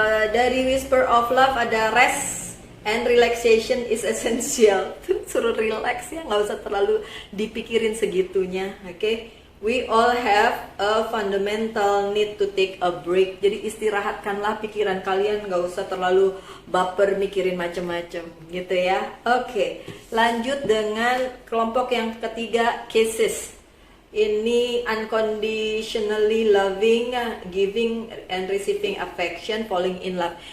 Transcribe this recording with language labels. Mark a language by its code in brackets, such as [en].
[en] Dari Whisper of Love ada Rest and relaxation is essential. [id] Suruh relax ya, nggak usah terlalu dipikirin segitunya. Oke? [en] We all have a fundamental need to take a break. [id] Jadi istirahatkanlah pikiran kalian, nggak usah terlalu baper mikirin macem-macem gitu ya. Oke, lanjut dengan kelompok yang ketiga, Cases. [en] Ini unconditionally loving, giving and receiving affection, falling in love.